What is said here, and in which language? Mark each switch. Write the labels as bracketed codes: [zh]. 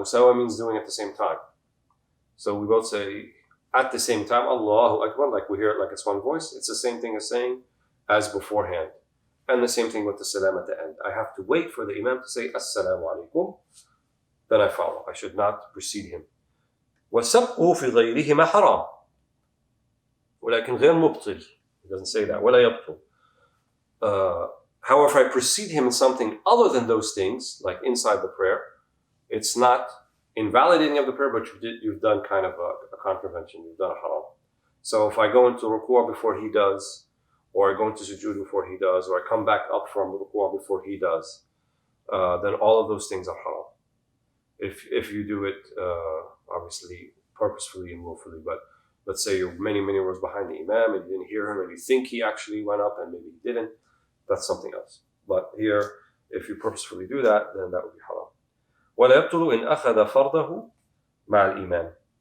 [en] Musawa means doing it at the same time. So we both say at the same time, Allahu Akbar, like we hear it like it's one voice. It's the same thing as saying as beforehand. And the same thing with the salam at the end. I have to wait for the Imam to say assalamu alaikum. Then I follow. I should not precede him. [ar] وسبقه في غيرهما حرام ولكن غير مبطل. [en] He doesn't say that. [ar] ولا يبطل. [en] However, if I precede him in something other than those things, like inside the prayer, it's not invalidating of the prayer, but you've done kind of a contravention. You've done a haram. So if I go into ruku' before he does, or I go into sujood before he does, or I come back up from ruku' before he does, then all of those things are haram. If you do it obviously purposefully and willfully, but let's say you're many rows behind the Imam and you didn't hear him, and you think he actually went up and maybe he didn't, that's something else. But here, if you purposefully do that, then that would be haram. [ar] ولا يبطل إن أخذ فرضه مع الإمام.